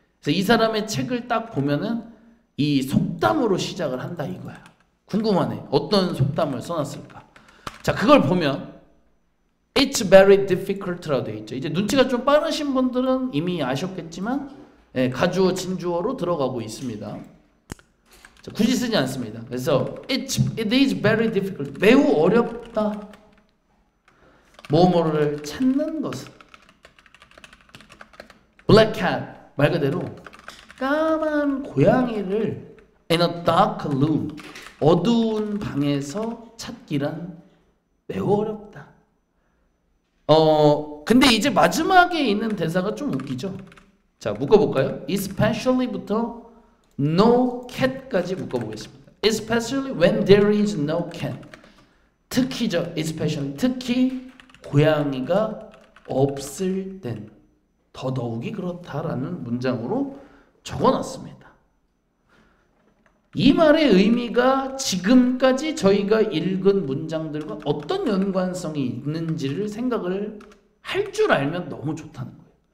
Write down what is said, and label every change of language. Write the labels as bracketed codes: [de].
[ko] 그래서 이 사람의 책을 딱 보면은 이 속담으로 시작을 한다 이거야. 궁금하네. 어떤 속담을 써놨을까? 자, 그걸 보면 [en] It's very difficult [ko] 라고 되어 있죠. 이제 눈치가 좀 빠르신 분들은 이미 아셨겠지만 가주어, 진주어로 들어가고 있습니다. 자, 굳이 쓰지 않습니다. 그래서 [en] it is very difficult. [ko] 매우 어렵다. 뭐뭐를 찾는 것은. Black cat, 말 그대로 까만 고양이를 [en] in a dark room, [ko] 어두운 방에서 찾기란 매우 어렵다. 근데 이제 마지막에 있는 대사가 좀 웃기죠. 자, 묶어볼까요? especially부터 no cat까지 묶어보겠습니다. [en] especially when there is no cat. [ko] 특히죠. especially 특히 고양이가 없을 땐 더더욱이 그렇다라는 문장으로 적어놨습니다. 이 말의 의미가 지금까지 저희가 읽은 문장들과 어떤 연관성이 있는지를 생각을 할 줄 알면 너무 좋다는 거예요.